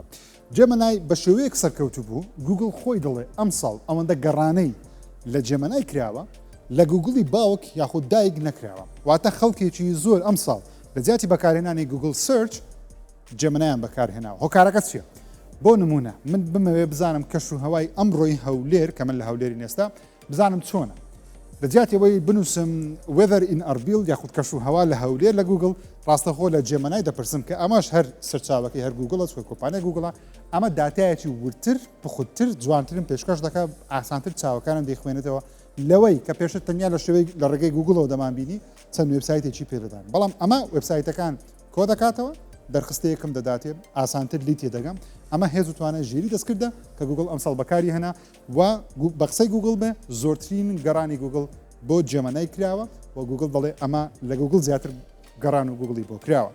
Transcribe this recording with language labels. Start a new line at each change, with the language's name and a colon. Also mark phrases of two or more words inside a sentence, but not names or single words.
Central Kurdish: جێمەنای بە شێوەیەک سەرکەوتو بوو گوگڵ خۆی دەڵێ ئەم ساڵ ئەوەندە گەڕانەی لە جێمەنای کراوە لە گوگڵی باوک یاخود دایک نەکراوە واتە خەڵکێکی زۆر ئەم ساڵ لە جیاتی بەکارهێنانی گوگل سرچ جێمەنایان بەکارهێناوە. هۆکارەکە چییە؟ بۆ نمونە من بمەوێ بزانم کەش و هەوای ئەمڕۆی هەولێر کە من لە هەولێری نێستا بزانم چۆنە لە جیاتەوەی بنووسم
English: weather in Erbil
Central Kurdish: یاخود کەش و هەوا لە هەولێر لە گوگڵ ڕاستەخۆ لە جێمەنای دەپرسم کە ئەماش هەر سەرچاوەکەی هەر گوگڵە چۆی کۆپانیای گوگڵە ئەمە داتایەکی ورتر بخودتر جوانترم پێشکەش دەکە ئاسانتر چاوەکانم دەیخوێنێتەوە لەوەی کە پێشتر تەنیا لە شێوەی لە ڕێگەی گوگڵەوە دەمانبینی چەند وێبسایتێکی پێدەدان بەڵام ئەمە وێبسایتەکان کۆ دەکاتەوە دەرخستەیەکم دەداتێ ئاسانتر لی تێدەگەم ئەمە هێز و توانە ژیری دەستکردە کە گوگڵ ئەمساڵ بەکاری هێنا و بە قسەی گوگڵ بێ زۆرترین گەڕانی گوگڵ بۆ جێمەنای کراوە و گوگڵ دەڵێ ئەمە لە گوگڵ زیاتر گەڕان و گوگڵی بۆ کراوە.